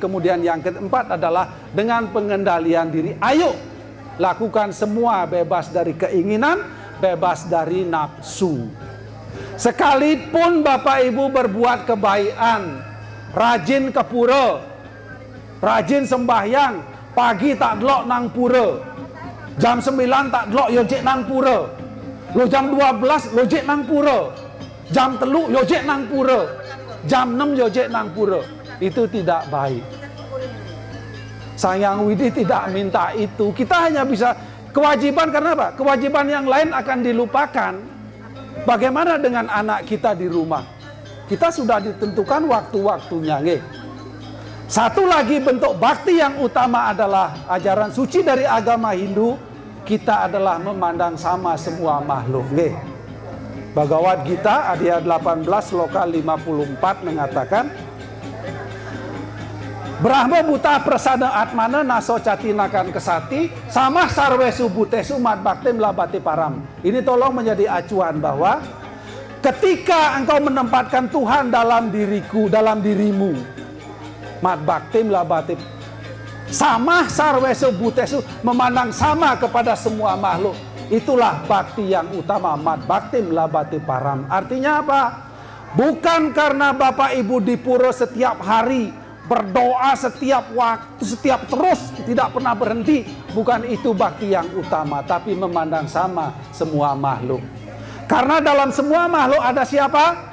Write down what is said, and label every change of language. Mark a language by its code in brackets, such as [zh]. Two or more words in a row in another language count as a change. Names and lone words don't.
[id] Kemudian yang keempat adalah dengan pengendalian diri. Ayo lakukan semua bebas dari keinginan, bebas dari nafsu. Sekalipun Bapak Ibu berbuat kebaikan, rajin ke pura, rajin sembahyang, pagi [jv] tak delok nang pura, jam 9 tak delok yojek nang pura, lo jam 12 lojek nang pura, jam 3 yojek nang pura, jam 6 yojek nang pura. [id] Itu tidak baik. Sang Hyang Widi tidak minta itu. Kita hanya bisa kewajiban, karena apa? Kewajiban yang lain akan dilupakan. Bagaimana dengan anak kita di rumah? Kita sudah ditentukan waktu-waktunya. Satu lagi bentuk bakti yang utama adalah ajaran suci dari agama Hindu. Kita adalah memandang sama semua makhluk. Bhagavad Gita Adhyaya 18 sloka 54 mengatakan, [sa] Brahma buta prasada atmana naso catinakan kesati sama sarwesu butesu mad baktim labati param. [id] Ini tolong menjadi acuan bahwa ketika engkau menempatkan Tuhan dalam diriku, dalam dirimu, [sa] mad baktim labati sama sarwesu butesu, [id] memandang sama kepada semua makhluk. Itulah bakti yang utama, [sa] mad baktim labati param. [id] Artinya apa? Bukan karena Bapak Ibu di pura setiap hari berdoa setiap waktu, setiap terus, tidak pernah berhenti. Bukan itu bakti yang utama, tapi memandang sama semua makhluk. Karena dalam semua makhluk ada siapa?